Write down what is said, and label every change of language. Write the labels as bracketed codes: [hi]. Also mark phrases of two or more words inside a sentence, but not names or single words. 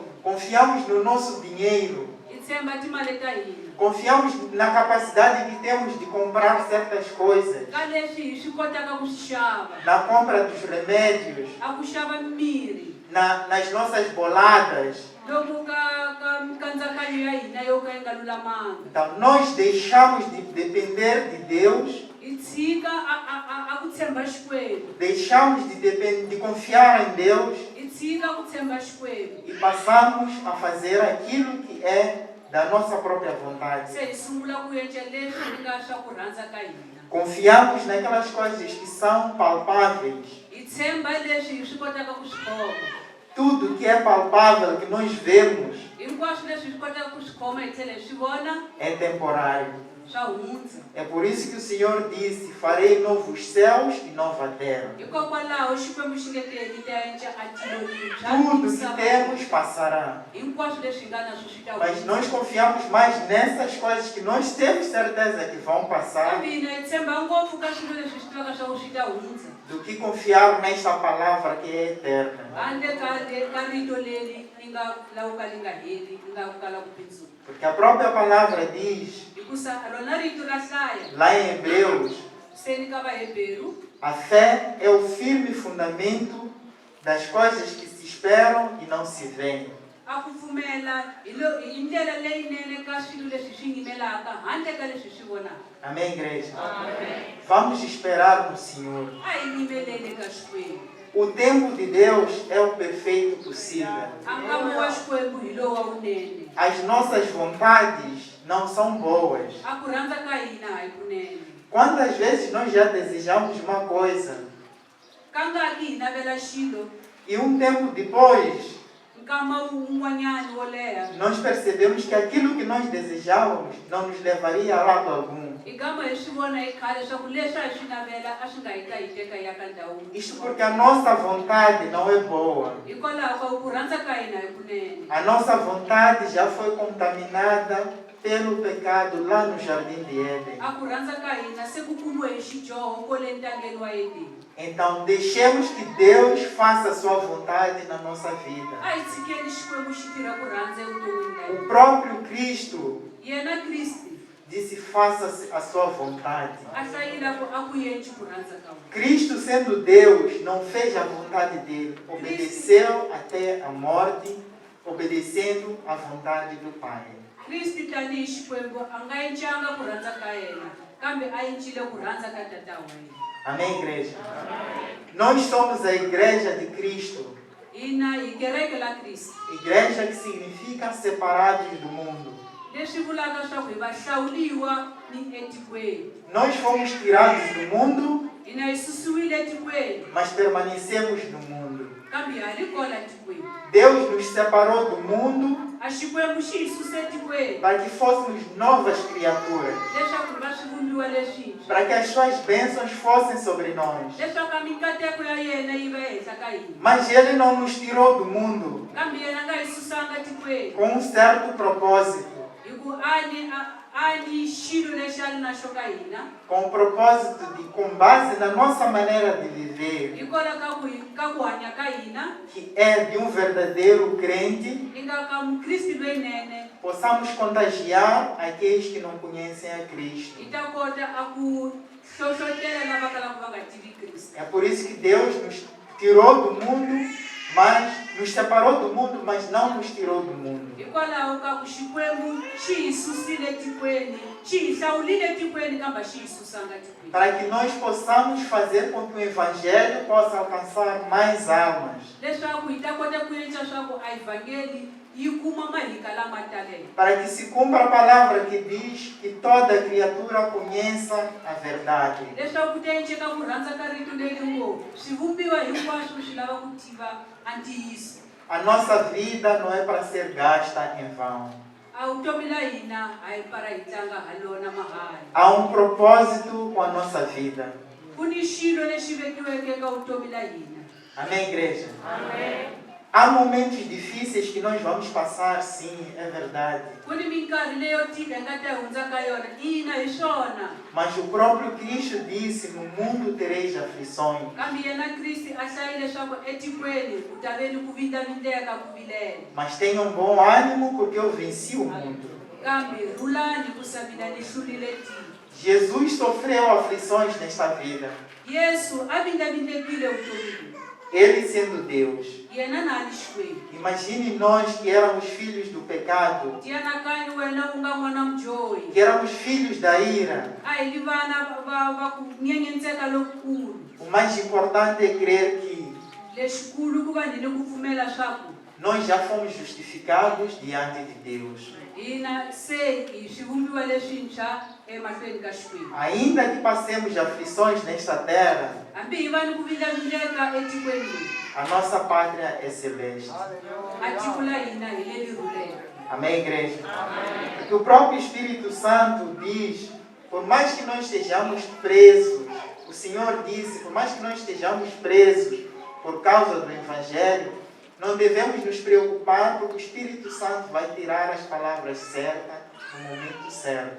[pt] Confiamos no nosso dinheiro. [ts] Hi tshemba timali ta hina. [pt] Confiamos na capacidade que temos de comprar certas coisas. [ts] Ka leswi hi swi kotaka ku swi xava. [pt] Na compra dos remédios. [ts] A ku xava mirhi. [pt] Nas nossas boladas. [ts] Loku ka mikandzakanyo ya hina yo ka yi nga lulamanga. [pt] Então, nós deixamos de depender de Deus. [ts] Hi tshika a ku tshemba Xikwembu. [pt] Deixamos de confiar em Deus. [ts] Hi tshika ku tshemba Xikwembu. [pt] E passamos a fazer aquilo que é da nossa própria vontade. [ts] Se hi sungula ku endla leswi hi nga swa ku rhandza ka hina. [pt] Confiamos naquelas coisas que são palpáveis. [ts] Hi tshemba leswi hi swi kotaka ku swi khoma. [pt] Tudo que é palpável, que nós vemos, [ts] Hinkwaswo leswi hi swi kotaka ku swi khoma hi tlhela hi swi vona [pt] é temporário. [ts] swa hundza. [pt] É por isso que o Senhor disse, farei novos céus e nova terra. [ts] Hikokwalaho Xikwembu xi nge teki ta endla a tilo [pt] Tudo que temos passará. [ts] hinkwaswo leswi hi nga na swo swi ta [pt] Mas nós confiamos mais nessas coisas que nós temos certeza que vão passar, [ts] kambe hina hi tshemba ngopfu ka swilo leswi hi swi tivaka swa ku swi ta hundza [pt] do que confiar nesta palavra que é eterna. [ts] handle ka rito leri ri nga lavuka li nga heli ri nga kala ku pindzuka. [pt] Porque a própria palavra diz, [ts] Hikusa rona rito ra hlaya [pt] lá em Hebreus, [ts] seni ka Vaheberu, [pt] a fé é o firme fundamento das coisas que se esperam e não se veem. [ts] a ku pfumela hi ndlela leyinene ka swilo leswi swi yimelaka handle ka leswi swi vonaka. [pt] Amém, igreja? Vamos esperar no Senhor. [ts] A hi yimeleni ka Xikwembu. [pt] O tempo de Deus é o perfeito possível. [ts] A nkama wa Xikwembu hi lowa wunene. [pt] As nossas vontades não são boas. [ts] A ku rhandza ka hina a hi kunene. [pt] Quantas vezes nós já desejamos uma coisa [ts] Ka nga ki hi navela xilo [pt] e um tempo depois [ts] nkama wun'wanyani wo leha [pt] nós percebemos que aquilo que nós desejávamos não nos levaria a lado algum. [ts] hi gama hi swi vona hi khale swa ku leswi a hi swi navela a swi nga hi ta hi teka hi ya ka ndhawu. [pt] Isto porque a nossa vontade não é boa. [ts] Hikwalaho ka ku rhandza ka hina hi kunene. [pt] A nossa vontade já foi contaminada pelo pecado lá no Jardim de Éden. [ts] A ku rhandza ka hina se ku kumiwe hi xidyoho kwale ntangeni wa Edeni. [pt] Então, deixemos que Deus faça a sua vontade na nossa vida. [ts] A hi tshikeni Xikwembu xi tirha ku rhandza evuton'wini ka hina. [pt] O próprio Cristo [ts] Yena Kristi [pt] disse, faça a sua vontade. [ts] a hlayila ku a ku endli ku rhandza ka wena. [pt] Cristo, sendo Deus, não fez a vontade dele. Obedeceu até a morte, obedecendo à vontade do Pai. [ts] Kristi tanihi Xikwembu a nga endlanga ku rhandza ka yena, kambe a endlile ku rhandza ka tata wa yena. [pt] Amém, igreja? Nós somos a igreja de Cristo. [ts] Hina hi kereke la Kristi. [pt] Igreja que significa separados do mundo. [ts] Leswi vulaka swa ku hi va hlawuliwa ni etikweni. [pt] Nós fomos tirados do mundo, [ts] Hina hi susiwile etikweni, [pt] mas permanecemos no mundo. [ts] kambe ha ri kona etikweni. [pt] Deus nos separou do mundo [ts] A Xikwembu xi hi suse etikweni [pt] para que fôssemos novas criaturas, [ts] leswaku hi va swivumbiwa leswintshwa, [pt] para que as suas bênçãos fossem sobre nós. [ts] leswaku a mikateko ya yena yi va ehenhla ka hina. [pt] Mas Ele não nos tirou do mundo [ts] Kambe yena nga hi susanga etikweni [pt] com um certo propósito, [ts] hi ku a ni xilo lexi a ri na xo ka hina, [pt] com o propósito de, com base na nossa maneira de viver, [ts] hikwalaho ka ku hanya ka hina [pt] que é de um verdadeiro crente, [ts] hi nga ka mukristi lowunene, [pt] possamos contagiar aqueles que não conhecem a Cristo. [ts] hi ta kota a ku hlohlotela lava kalaka va nga tivi Kristi. [pt] É por isso que Deus nos tirou do mundo, mas nos separou do mundo, mas não nos tirou do mundo. [ts] Hikwalaho ka ku Xikwembu xi hi susile etikweni, xi hi hlawulile etikweni kambe xi hi susanga etikweni. [pt] Para que nós possamos fazer com que o Evangelho possa alcançar mais almas. [ts] Leswaku hi ta kota ku endla swa ku a ivhangeli yi kuma mahika lama taleke. [pt] Para que se cumpra a palavra que diz que toda criatura conheça a verdade. [ts] Leswaku ta endleka ku rhandza ka rito leri ngo swivumbiwa hinkwaswo swi lava ku tiva a ntiyiso. [pt] a nossa vida não é para ser gasta em vão. [ts] a vutomi la hina a hi para hi tlanga ha lona mahala. [pt] Há um propósito com a nossa vida. [ts] Ku ni xilo lexi vekiweke eka vutomi la hina. [pt] Amém, igreja? Amen. Há momentos difíceis que nós vamos passar, sim, é verdade. [ts] Ku ni minkarhi leyo tika hi nga ta hundza ka yona, ina hi swona. [pt] Mas o próprio Cristo disse, no mundo tereis aflições. [ts] Kambe yena Kristi a hlayile leswaku etikweni ku ta ve ni ku vindlavindleka ku vilela. [pt] Mas tenham bom ânimo, porque eu venci o mundo. [ts] Kambe rhulani ku sa mina ni hlulile tiko. [pt] Jesus sofreu aflições nesta vida. [ts] Yesu a vindlavindlekile vutomini. [pt] Ele sendo Deus. [ts] Yena na ni xikwembu. [pt] Imagine nós que éramos filhos do pecado, [ts] Tianakanyi wena u nga n'wana mudyohi. [pt] que éramos filhos da ira. [ts] A hi vi vana va ku nyenyentseka lokukulu. [pt] O mais importante é crer que [ts] Lexikulu ku va ni le ku pfumela swaku [pt] nós já fomos justificados diante de Deus. [ts] hina se hi swivumbiwa leswintshwa emahlweni ka Xikwembu. [pt] Ainda que passemos aflições nesta terra, [ts] Hambi hi va ni ku vindlavindleka etikweni, [pt] a nossa pátria é celeste. [ts] a tiko la hina hi le li rhuleke. [pt] Amém, igreja? Porque o próprio Espírito Santo diz, por mais que nós estejamos presos, o Senhor disse, por mais que nós estejamos presos por causa do Evangelho, não devemos nos preocupar, porque o Espírito Santo vai tirar as palavras certas no momento certo.